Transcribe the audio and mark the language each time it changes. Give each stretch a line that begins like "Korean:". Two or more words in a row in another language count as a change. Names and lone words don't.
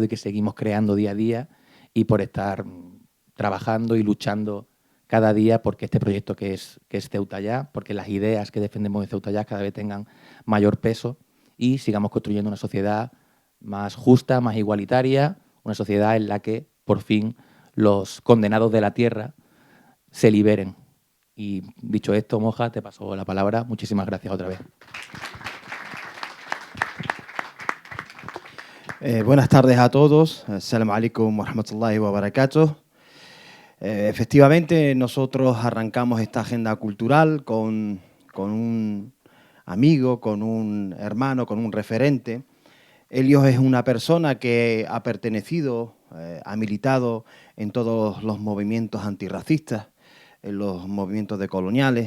Spanish: y que seguimos creando día a día, y por estar trabajando y luchando cada día porque este proyecto que es Ceuta Ya, porque las ideas que defendemos en Ceuta Ya cada vez tengan mayor peso y sigamos construyendo una sociedad más justa, más igualitaria, una sociedad en la que por fin los condenados de la tierra se liberen. Y dicho esto, Moja, te paso la palabra. Muchísimas gracias otra vez. Buenas tardes a todos.
Arabic: السلام عليكم ورحمة الله وبركاته.
Spanish: Efectivamente, nosotros arrancamos esta agenda cultural con un amigo, con un hermano, con un referente. Ilias es una persona que ha pertenecido, ha militado en todos los movimientos antirracistas, en los movimientos decoloniales.